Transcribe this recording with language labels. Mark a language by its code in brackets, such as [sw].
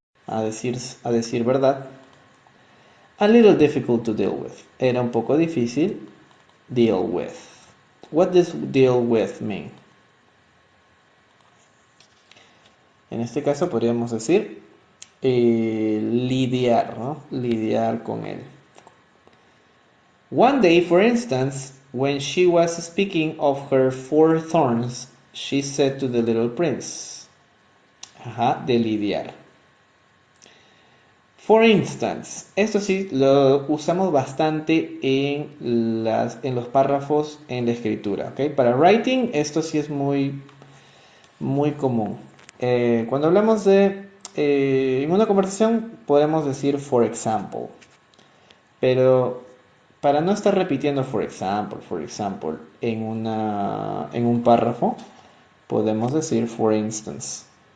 [es] A decir verdad, [en] a little difficult to deal with. [es] Era un poco difícil [en] deal with. What does deal with mean? [es] En este caso podríamos decir lidiar, ¿no? Lidiar con él. [en] One day, for instance, when she was speaking of her 4 thorns, she said to the little prince. [es] Ajá, de lidiar. For instance, esto sí lo usamos bastante en los párrafos en la escritura, ¿ok? Para writing esto sí es muy común. Cuando hablamos de en una conversación podemos decir for example, pero para no estar repitiendo for example en un párrafo podemos decir for instance.